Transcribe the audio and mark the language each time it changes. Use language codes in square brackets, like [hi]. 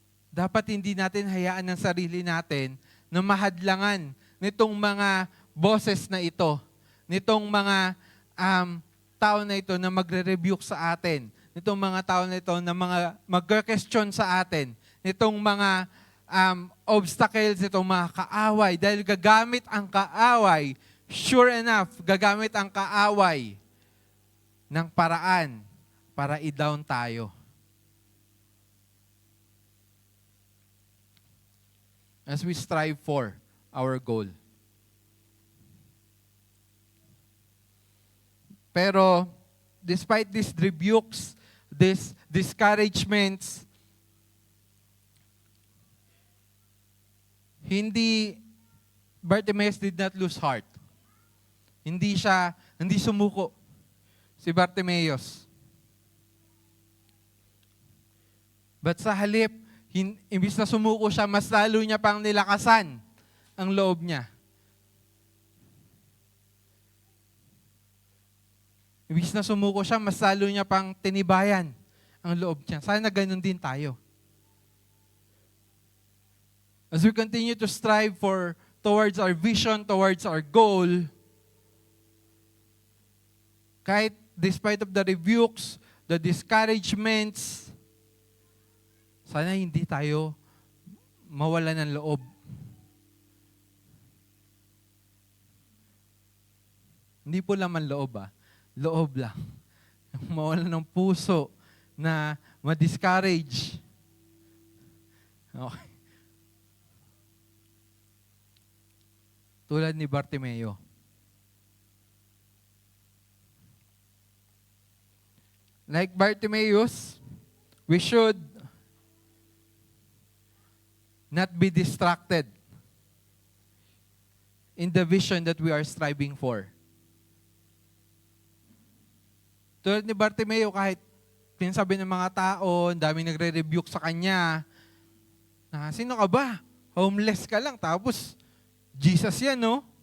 [tl] Dapat hindi natin hayaan ng sarili natin na mahadlangan nitong mga boses na ito, nitong mga tao na ito na magre-rebuke sa atin, nitong mga tao na ito na mga mag-question sa atin, nitong mga obstacles, nitong mga kaaway, dahil gagamit ang kaaway, [en] sure enough, [tl] gagamit ang kaaway ng paraan para i-down tayo. [en] As we strive for our goal. Pero, despite these rebukes, these discouragements, Bartimaeus did not lose heart. [tl] Hindi sumuko si Bartimaeus. But sa halip, imbis na sumuko siya, mas lalo niya pang nilakasan ang loob niya. Imbis na sumuko siya, mas lalo niya pang tinibayan ang loob niya. Sana ganun din tayo. [en] As we continue to strive towards our vision, towards our goal, kahit despite of the rebukes, the discouragements, [tl] sana hindi tayo mawala ng loob. Hindi po laman loob loob lang. Mawala ng puso na ma-discourage. Okay. Tulad ni Bartimeo. [en] Like Bartimaeus, we should not be distracted in the vision that we are striving for. [tl] Tulad ni Bartimeo, kahit pinasabi ng mga tao, daming nagre-rebuke sa kanya, na sino ka ba? Homeless ka lang, tapos Jesus yan, no?